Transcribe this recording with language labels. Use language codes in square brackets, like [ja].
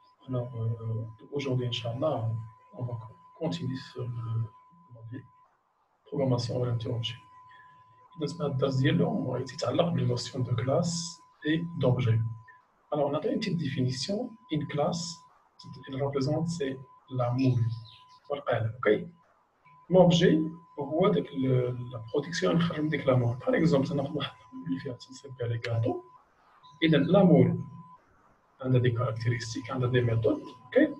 [fr] Alors, aujourd'hui, Inch'Allah, on va continuer sur le module programmation orientée objet. [ar] بالنسبة للدرس ديالو يتعلق بالنوسيون [fr] de classe et d'objet. Alors, on a une petite définition. Une classe, elle représente c'est la moule. Ok. [ar] L'objet, هو داك la production اللي نخرج من ديك la moule. [fr] Par exemple, [ar] ناخذ واحد اللي فيها تنسميها لي كاطو. [fr] إذا la moule a des caractéristiques, a des méthodes. Ok.